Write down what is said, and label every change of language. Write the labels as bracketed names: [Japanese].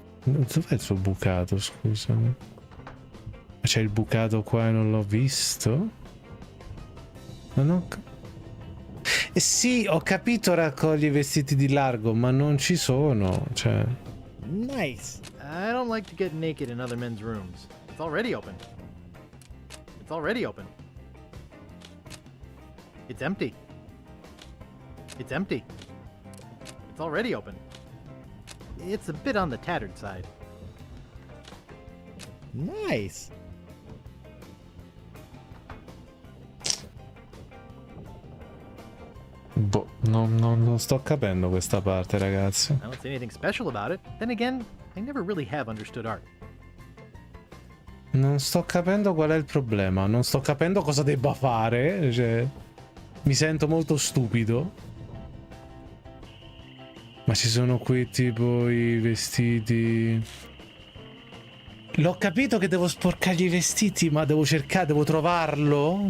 [Italian] Dov'è il suo bucato, scusami? C'è il bucato qua e non l'ho visto? Non ho... sì, ho capito, raccogli i vestiti di largo, ma non ci sono, cioè... [English] Nice! I don't like to get naked in other men's rooms. It's already open. It's already open. It's empty. It's empty. It's already open. It's a bit on the tattered side. Nice! [Italian] Boh, non sto capendo questa parte, ragazzi. [English] I don't see anything special about it. Then again, I never really have understood art. [Italian] Non sto capendo qual è il problema. Non sto capendo cosa debba fare. Cioè, mi sento molto stupido. Ma ci sono qui tipo i vestiti. L'ho capito che devo sporcargli i vestiti, ma devo cercare, devo trovarlo.